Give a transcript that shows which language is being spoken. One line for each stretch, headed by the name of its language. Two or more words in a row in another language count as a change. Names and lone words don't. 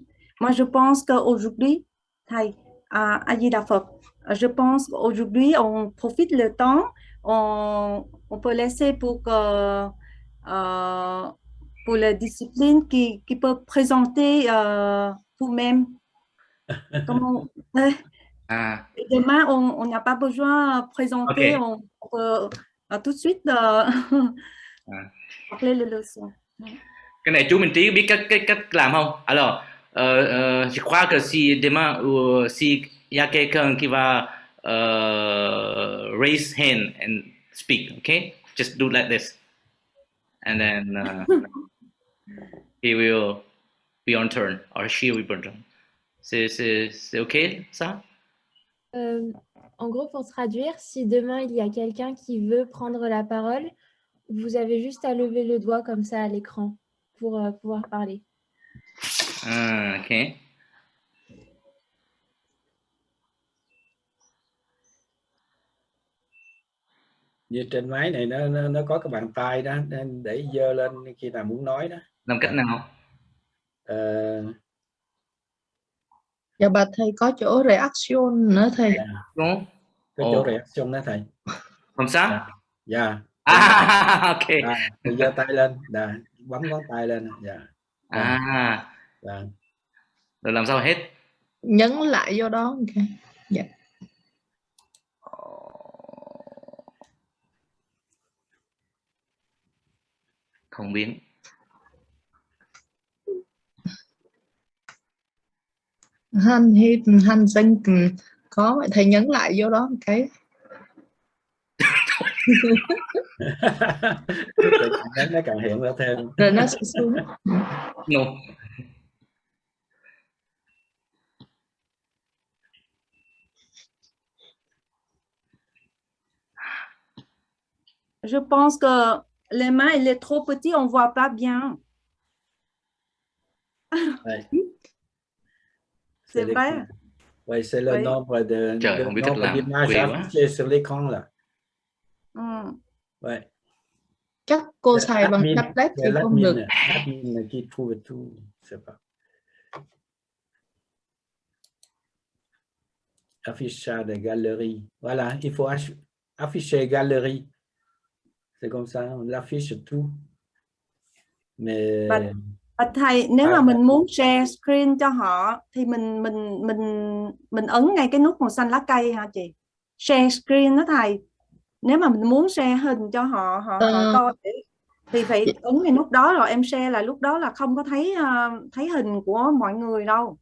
French: Moi, je pense qu'aujourd'hui,
Vietnamese: thầy, A Di Đà Phật,
French: je pense qu'aujourd'hui, on profite le temps, on peut laisser pour la discipline qui peut présenter vous-même. Demain, on n'a pas besoin de présenter, on peut tout de suite parler les leçons.
Vietnamese: Cái này chú Minh Trí biết cách làm không?
French: Alors, je crois que si demain ou si y a quelqu'un qui va
English: raise hand and speak, okay? Just do like this, and then he will be on turn or she will be on turn.
French: C'est ok ça? En gros, pour traduire, si demain il y a quelqu'un qui veut prendre la parole, vous avez juste à lever le doigt comme ça à l'écran pour pouvoir parler. Ok.
Vietnamese: Như trên máy này nó có cái bàn tay đó, nên để giơ lên khi nào muốn nói đó. Làm cách nào? Dạ bà thầy có chỗ reaction nữa thầy. Đúng. Cái chỗ reaction đó thầy.
French: Comme ça?
Vietnamese: Dạ. Ok. Thì giơ tay lên, bấm ngón tay lên. Dạ. Rồi làm sao hết? Nhấn lại vô đó. Ok. Dạ. Không biết. Hành sinh có vậy thầy nhấn lại vô đó một cái. Nó càng hiện ra thêm. Rồi nó sẽ xuống.
French: No. Je pense que les mains, il est trop petit, on ne voit pas bien. C'est vrai. Oui, c'est le nombre d'images affichées sur l'écran là. Ouais.
Vietnamese: Chắc cô xài bằng tablet thì không được.
French: L'admin qui trouve tout, je sais pas. Affichage de galerie. Voilà, il faut afficher galerie. C'est comme ça, on affiche tout. Mais
Vietnamese: Và thầy, nếu mà mình muốn
English: share screen
Vietnamese: cho họ thì mình ấn ngay cái nút màu xanh lá cây hả chị?
English: Share screen
Vietnamese: đó thầy. Nếu mà mình muốn share hình cho họ coi thì phải ấn ngay nút đó rồi em share, là lúc đó là không có thấy hình của mọi người đâu.